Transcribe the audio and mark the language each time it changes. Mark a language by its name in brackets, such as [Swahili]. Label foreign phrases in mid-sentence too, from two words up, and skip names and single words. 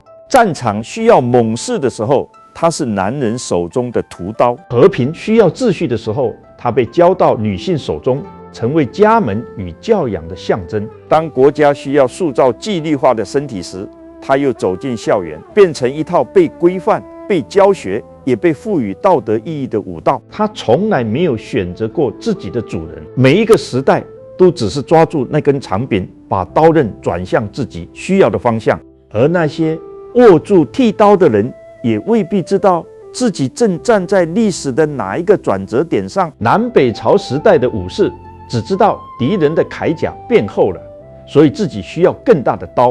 [Chinese] 戰場需要猛士的時候，他是男人手中的屠刀；和平需要秩序的時候，他被交到女性手中，成為家門與教養的象徵。當國家需要塑造紀律化的身體時，他又走進校園，變成一套被規範、被教學，也被賦予道德意義的武道。他從來沒有選擇過自己的主人。每一個時代都只是抓住那根長柄，把刀刃轉向自己需要的方向。而那些握住剃刀的人，也未必知道自己正站在歷史的哪一個轉折點上。南北朝時代的武士只知道敵人的鎧甲變厚了，所以自己需要更大的刀。